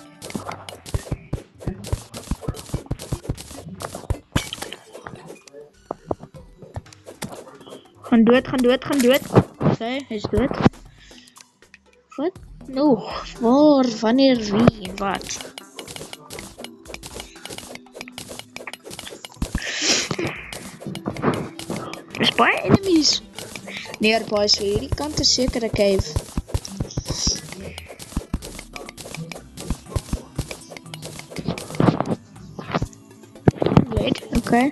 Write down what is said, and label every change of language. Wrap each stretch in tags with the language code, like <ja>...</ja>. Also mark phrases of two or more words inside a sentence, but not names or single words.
<af>Gaan dood. Okay, hy is dood. Wat? Nog? Waar? Wanneer? Wie? Wat? Is baie enemies nearby, so hierdie kant is seker 'n cave.</af> <en>Wait, okay.</en>